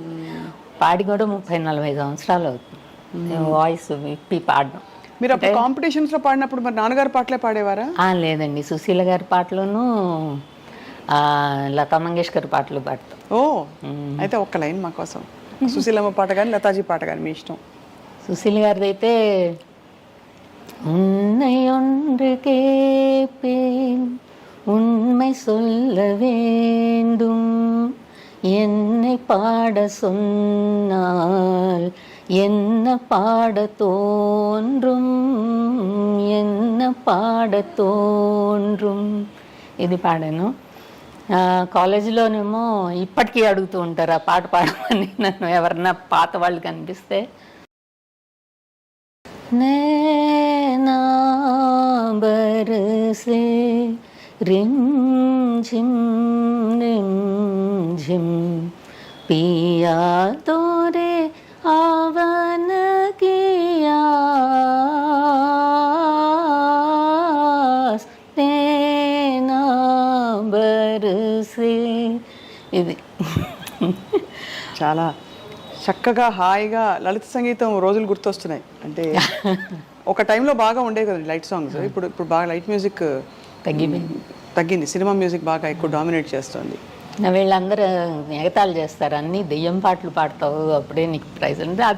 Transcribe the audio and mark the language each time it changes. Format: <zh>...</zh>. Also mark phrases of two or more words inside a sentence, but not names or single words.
<te>పాడి కూడా 30-40 సంవత్సరాలు అవుతుంది వాయిస్ విప్పి పాడడం. మీరు అప్పుడు కాంపిటీషన్స్ లో పాడినప్పుడు మరి నాన్నగారు పాటలే పాడేవారా? లేదండి, సుశీల గారి పాటలను లతా మంగేష్కర్ పాటలు పాడతాం. ఓ, అయితే ఒక్క లైన్ మా కోసం. సుశీలమ్మ పాట కానీ లతాజీ పాట కానీ మీ ఇష్టం. సుశీల గారిది అయితే</te> <ta>உன்னை ஒன்று கேட்பேன், உண்மை சொல்ல வேண்டும், என்னை பாட சொன்னால் என்ன பாட தோன்றும், என்ன பாட தோன்றும்.</ta> <te>ఇది పాడాను. కాలేజీలోనేమో ఇప్పటికీ అడుగుతూ ఉంటారు ఆ పాట పాడమని నన్ను, ఎవరన్నా పాత వాళ్ళు కనిపిస్తే.</te> <hi>नैना बरसे रिम झिम पिया तोरे आवन किया, नैना बरसे.</hi> <te>ఇది చాలా చక్కగా హాయిగా లలిత సంగీతం రోజులు గుర్తొస్తున్నాయి. అంటే ఒక టైంలో బాగా ఉండేవి కదండి లైట్ సాంగ్స్. ఇప్పుడు బాగా లైట్ మ్యూజిక్ తగ్గింది. సినిమా మ్యూజిక్ బాగా ఎక్కువ డామినేట్ చేస్తుంది. వీళ్ళందరూ ఎగతాళి చేస్తారు, అన్నీ దెయ్యం పాటలు పాడతావు అప్పుడే నీకు ప్రైజ్ ఉంది అది.</te>